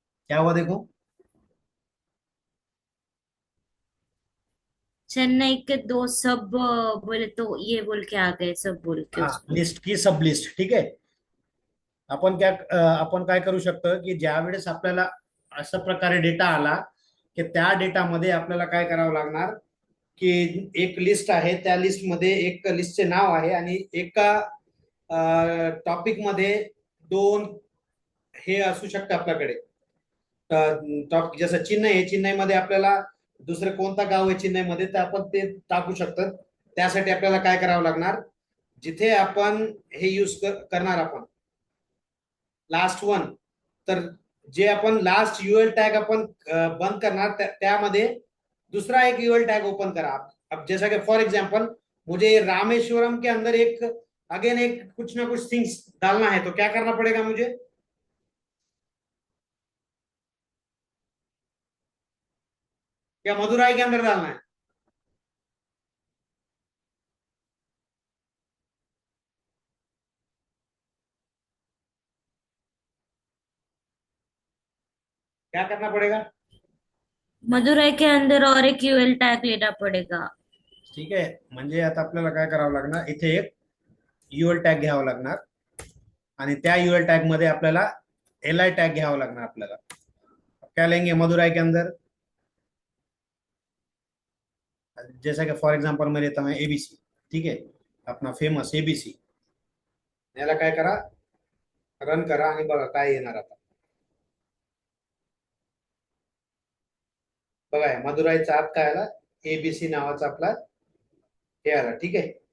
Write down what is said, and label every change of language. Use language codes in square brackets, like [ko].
[hi] क्या हुआ देखो. चेन्नई के दो सब बोले तो ये बोल के आ गए, सब बोल के हाँ, उसको। लिस्ट की सब लिस्ट. [mr] ठीक आहे. आपण काय करू शकतो की ज्या वेळेस आपल्याला अशा प्रकारे डेटा आला की त्या डेटामध्ये आपल्याला काय करावं लागणार की एक लिस्ट आहे, त्या लिस्ट मध्ये एक लिस्टचे नाव आहे आणि एका टॉपिक मध्ये दोन हे असू शकतं आपल्याकडे. टॉपिक जसं चेन्नई आहे, चेन्नईमध्ये आपल्याला दुसरं कोणता गाव आहे चेन्नईमध्ये तर आपण ते टाकू शकतो. त्यासाठी आपल्याला काय करावं लागणार, जिथे आपण हे यूज करणार आपण लास्ट वन, तर जे आपण लास्ट यूएल टॅग आपण बंद करणार त्यामध्ये दूसरा एक यूएल टैग ओपन करा. [hi] अब जैसा कि फॉर एग्जांपल मुझे रामेश्वरम के अंदर एक अगेन एक कुछ ना कुछ थिंग्स डालना है, तो क्या करना पड़ेगा मुझे? क्या मदुराई के अंदर डालना है? क्या करना पड़ेगा? मदुरई के अंदर और एक यूएल टैग लेना पड़ेगा। [mr] ठीक आहे. म्हणजे आता आपल्याला काय करावं लागणार, इथे एक यूएल टॅग घ्यावा लागणार आणि त्या यूएल टॅग मध्ये आपल्याला एल टैग घ्यावा लागणार आपल्याला. [hi] क्या लेंगे मदुराई के अंदर? जैसा कि फॉर एग्जांपल मैं लेता हूँ एबीसी. ठीक है, अपना फेमस एबीसी. [mr] याला काय करा, रन करा आणि बघा काय येणार आता. बघा मदुराईचा आत काय आला, एबीसी नावाचा आपला हे आला. ठीक आहे.